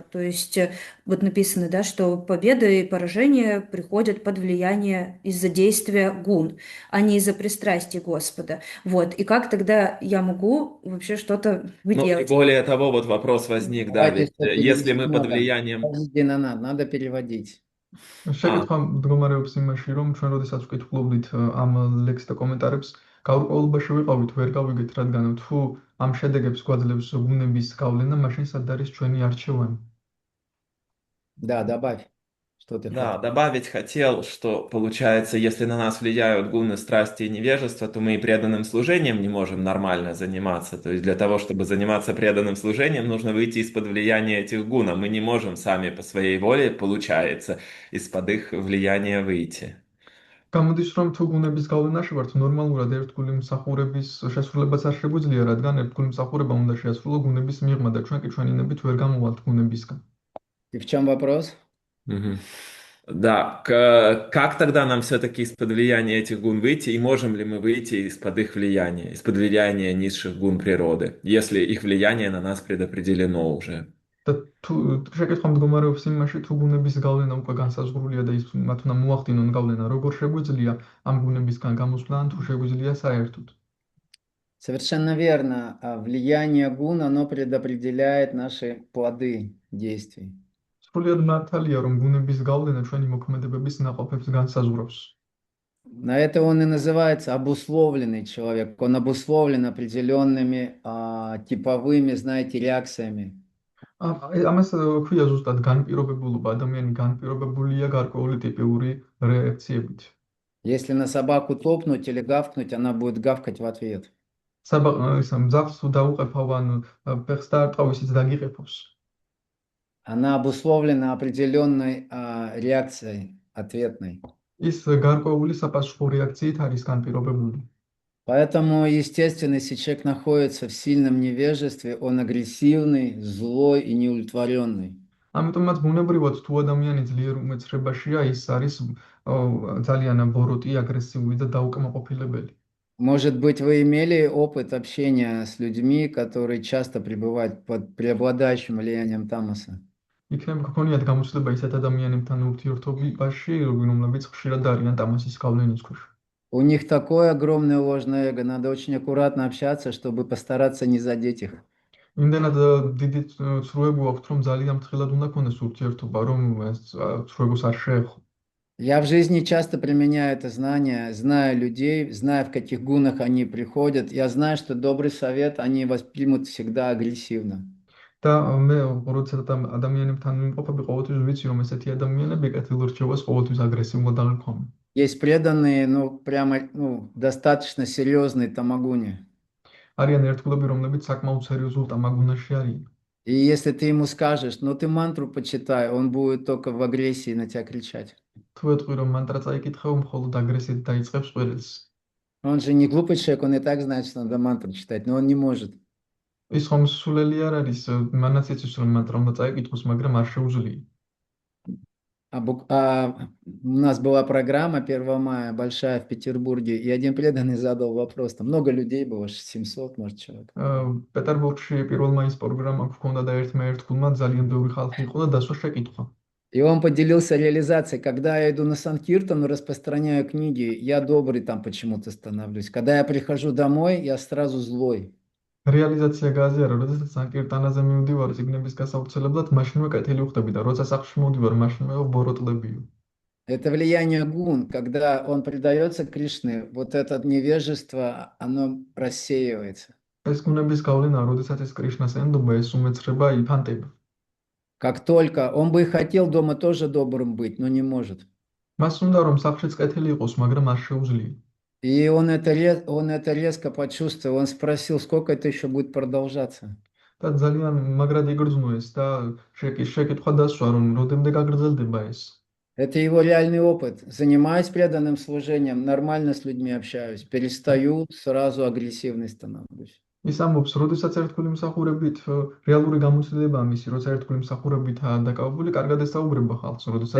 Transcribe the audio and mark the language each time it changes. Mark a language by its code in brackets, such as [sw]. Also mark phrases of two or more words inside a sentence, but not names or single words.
[ru] То есть вот написано, да, что победа и поражение приходят под влияние из-за действия гун, а не из-за пристрастий Господа. Вот. И как тогда я могу вообще что-то Ну, и делать? более того, вот вопрос возник, да, Давайте, ведь что если перевести мы под надо. влиянием... Подождите, надо переводить. [ka] შეკითხვა მდგომარეობს იმაში, რომ ჩვენ როდესაც ვკითხულობდით ამ ლექსთა კომენტარებს, გაურკვევლობაში ვიყავით, ვერ გავიგეთ, რადგან თუ ამ შედეგებს გვაძლევს გუნების გავლენა, მაშინ სად არის ჩვენი არჩევანი? [ru] Да, добавь, что ты Да, хотел. добавить хотел, что получается, если на нас влияют гуны, страсти и невежество, то мы и преданным служением не можем нормально заниматься. То есть для того, чтобы заниматься преданным служением, нужно выйти из-под влияния этих гун, а мы не можем сами по своей воле, получается, из-под их влияния выйти. [ka] გამოდის, რომ თუ გუნების გავლენაში варთ, ნორმალურად ერთგული მსახურების შესრულებაც არ შეგვიძლია, რადგან ერთგული მსახურება უნდა შეასრულო გუნების მიღმა და ჩვენ კი ჩვენინებით ვერ გამოვალთ გუნებისგან. [ru] И в чем вопрос? Мгм. Да, как тогда нам все-таки из-под влияния этих гун выйти, и можем ли мы выйти из-под их влияния, из-под влияния низших гун природы, если их влияние на нас предопределено уже? [ka] და თუ შეკითხვა მდგომარეობს იმაში, თუ გუნების გავლენა უკვე განსაზღვრულია და ის მათ უნდა მოახდინონ გავლენა, როგორ შეგვიძლია ამ გუნებისგან გამოსვლა, ან თუ შეგვიძლია საერთოდ? [ru] Совершенно верно. Влияние гун, оно предопределяет наши плоды действий. [ka] სრულიად მართალია, რომ გუნების გავლენა ჩვენი მოქმედებების ნაყოფებს განსაზღვრავს. [ru] На это он и называется обусловленный человек. Он обусловлен определенными типовыми, знаете, реакциями. [ka] ამას ქვია ზუსტად განპირობებულობა, ადამიანი განპირობებულია გარკვეული ტიპიური რეაქციებით. [ru] Если на собаку топнуть или гавкнуть, она будет гавкать в ответ. [ka] მძაღლს თუ დაუყეფავ ან ფეხს დაარტყავ, ისიც დაგიყეფავს. [ru] Она обусловлена определенной реакцией ответной. [ka] ის გარკვეული საპასუხო რეაქციით არის განპირობებული. [ru] Поэтому, естественно, если человек находится в сильном невежестве, он агрессивный, злой и неудовлетворенный. [ka] ამიტომაც ბუნებრივად თუ ადამიანი ძლიერ უმეცრებაშია, ის არის ძალიან ბოროტი, აგრესიული და დაუკმაყოფილებელი. [ru] Может быть, вы имели опыт общения с людьми, которые часто пребывают под преобладающим влиянием тамаса? [ka] იქნებ გქონიათ გამოცდილება ისეთ ადამიანებთან ურთიერთობაში, რომლებიც ხშირად არიან ტამასის გავლენის ქვეშ. [ru] У них такое огромное ложное эго, надо очень аккуратно общаться, чтобы постараться не задеть их. [ka] იმდენად დიდი ცრუები აქვს, რომ ძალიან ფრთხილად უნდა ქონდეს ურთიერთობა, რომ ეს ცრუებას არ შეეხო. [ru] Я в жизни часто применяю это знание, знаю людей, знаю, в каких гунах они приходят. Я знаю, что добрый совет они воспримут всегда агрессивно. [ka] და მე როდესაც ადამიანებთან ვიმყოფები, ყოველთვის ვიცი, რომ ესეთი ადამიანები კეთილ რჩევას ყოველთვის აგრესიულად აღიქვამენ. [ru] Есть преданные, прямо, достаточно серьезные тамагуни. [ka] არიან ერთგულები, რომლებიც საკმაოდ სერიოზულ ტამაგუნაში არიან. [ru] И если ты ему скажешь, ты мантру почитай, он будет только в агрессии на тебя кричать. [ka] თუ ეთქვი, რომ მანტრა წაიკითხავ, მხოლოდ აგრესიით დაიწყებს ყველს. [ru] Он же не глупый человек, он и так знает, что надо мантру читать, но он не может. [ka] ის ხომ სულელი არ არის, მანაც იცის, რომ მანტრა უნდა წაიკითხოს, მაგრამ არ შეუძლია. [ru] У нас была программа 1 мая, большая в Петербурге, и один преданный задал вопрос. Там много людей было, 700, может, человек. [ka] პეტერბურგში 1 მაის პროგრამა გქონდა და ერთმა ერთგულმა ძალიან ბევრი ხალხი იყო და დასვა შეკითხვა. [ru] И он поделился реализацией. Когда я иду на Санкиртан, распространяю книги, я добрый там почему-то становлюсь. Когда я прихожу домой, я сразу злой. [ka] რეალიზაცია გააზიარა, როდესაც სანკირტანაზე მივდივარ წიგნების გასავრცელებლად, მაშინვე კეთილი ვხდები და როცა სახლში მოვდივარ, მაშინვე ბოროტლებიო. [ru] Это влияние гун, когда он предается Кришне, вот это невежество, оно рассеивается. [ka] ეს გუნების გავლენა, როდესაც ეს კრიშნას ენდობა, ეს უმეცრება იფანტება. [ru] Как только он бы и хотел дома тоже добрым быть, но не может. [ka] მას უნდა რომ სახლშიც კეთილი იყოს, მაგრამ არ შეუძლია. [ru] И он это резко почувствовал. Он спросил, сколько это еще будет продолжаться. [ka] და ძალიან მაგრად იგრძნო ეს და შეკითხვა დასვა, რომ როდემდე გაგრძელდება ეს. [ru] Это его реальный опыт. Занимаюсь преданным служением, нормально с людьми общаюсь, перестаю, сразу агрессивный становлюсь. [ka] ის ამბობს, როდესაც ერთგული მსახურებით რეალური გამოცდილებაა მისი, როცა ერთგული მსახურებითაა დაკავებული, კარგად ესაუბრება ხალხს, როდესაც